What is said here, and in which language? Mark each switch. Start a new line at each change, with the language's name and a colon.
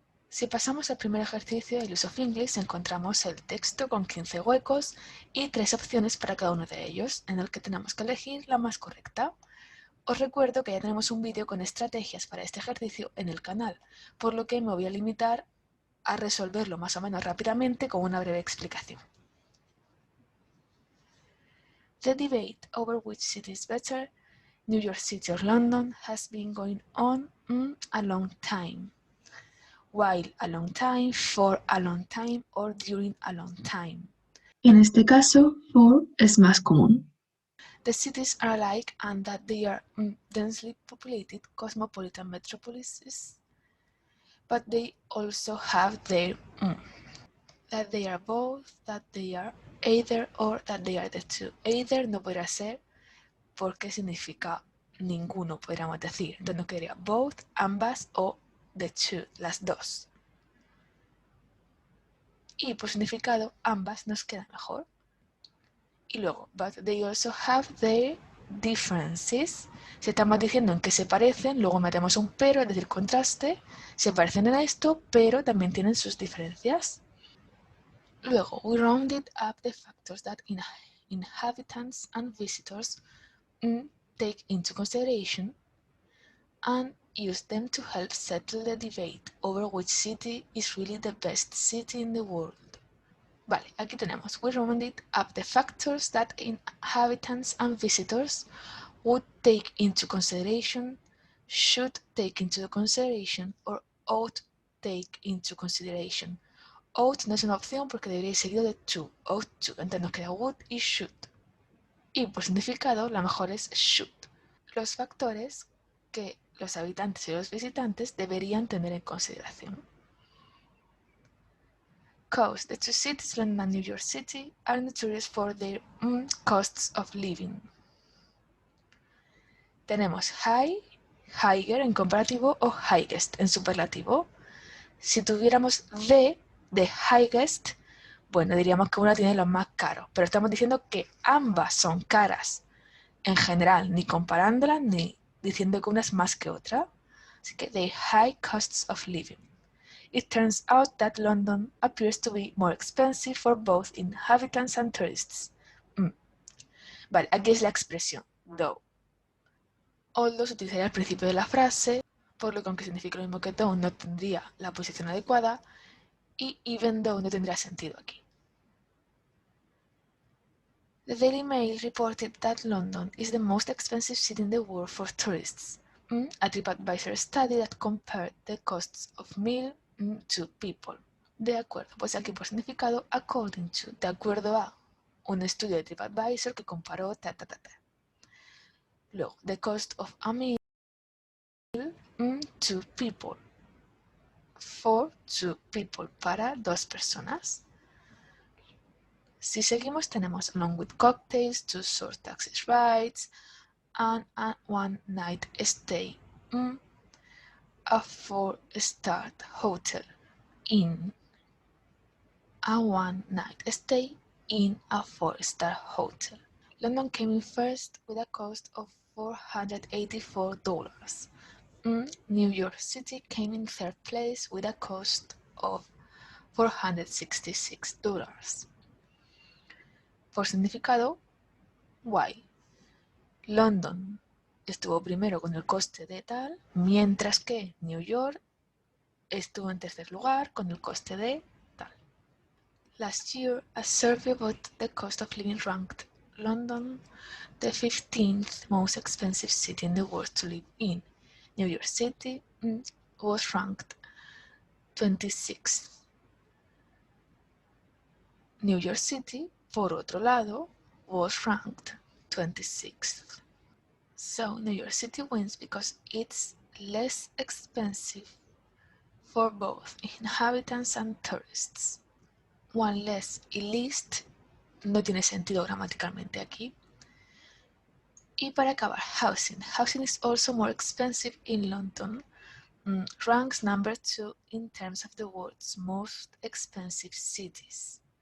Spanish: Si pasamos al primer ejercicio del Use of English, encontramos el texto con 15 huecos y 3 opciones para cada uno de ellos, en el que tenemos que elegir la más correcta. Os recuerdo que ya tenemos un vídeo con estrategias para este ejercicio en el canal, por lo que me voy a limitar a resolverlo más o menos rápidamente con una breve explicación.
English: The debate over which city is better, New York City or London, has been going on a long time. While a long time, for a long time or during a long time.
Spanish: En este caso, for es más común.
English: The cities are alike and that they are densely populated cosmopolitan metropolises, but they also have their that they are both, that they are either, or that they are the two.
Spanish: Either no podrá ser porque significa ninguno, podríamos decir. Entonces nos quedaría both, ambas, o the two, las dos. Y por significado, ambas nos queda mejor. Y luego,
English: but they also have their differences.
Spanish: Si estamos diciendo en qué se parecen, luego metemos un pero, es decir, contraste. Se parecen en esto, pero también tienen sus diferencias. Luego,
English: we rounded up the factors that inhabitants and visitors take into consideration and used them to help settle the debate over which city is really the best city in the world.
Spanish: Vale, aquí tenemos,
English: we rounded up the factors that inhabitants and visitors would take into consideration, should take into consideration, or ought take into consideration.
Spanish: Ought no es una opción porque debería ir seguido de to, ought to, entonces nos queda would y should. Y por significado, la mejor es should. Los factores que los habitantes y los visitantes deberían tener en consideración.
English: Cost. The two cities, London and New York City, are notorious for their costs of living.
Spanish: Tenemos high, higher en comparativo o highest en superlativo. Si tuviéramos de highest, bueno, diríamos que una tiene los más caros, pero estamos diciendo que ambas son caras en general, ni comparándolas ni diciendo que una es más que otra. Así que
English: the high costs of living. It turns out that London appears to be more expensive for both inhabitants and tourists.
Spanish: Vale, aquí es la expresión though. Although se utilizaría al principio de la frase, por lo que aunque significa lo mismo que though, no tendría la posición adecuada, y even though no tendría sentido aquí.
English: The Daily Mail reported that London is the most expensive city in the world for tourists. A TripAdvisor study that compared the costs of meal to people.
Spanish: De acuerdo, pues aquí por significado, according to, de acuerdo a un estudio de TripAdvisor que comparó Luego,
English: the cost of a meal to people. For two people,
Spanish: para dos personas. Si seguimos tenemos
English: along with cocktails, 2 short taxi rides, and a one night stay. A 4-star hotel in. A one night stay in a 4-star hotel. London came in first with a cost of $484. New York City came in third place with a cost of $466.
Spanish: Por significado, why? London estuvo primero con el coste de tal, mientras que New York estuvo en tercer lugar con el coste de tal.
English: Last year, a survey about the cost of living ranked London the 15th most expensive city in the world to live in. New York City was ranked 26th. New York City,
Spanish: por otro lado,
English: was ranked 26th. So New York City wins because it's less expensive for both inhabitants and tourists.
Spanish: One less y least no tiene sentido gramaticalmente aquí. Y para acabar, housing.
English: Housing is also more expensive in London. Ranks number 2 in terms of the world's most expensive cities.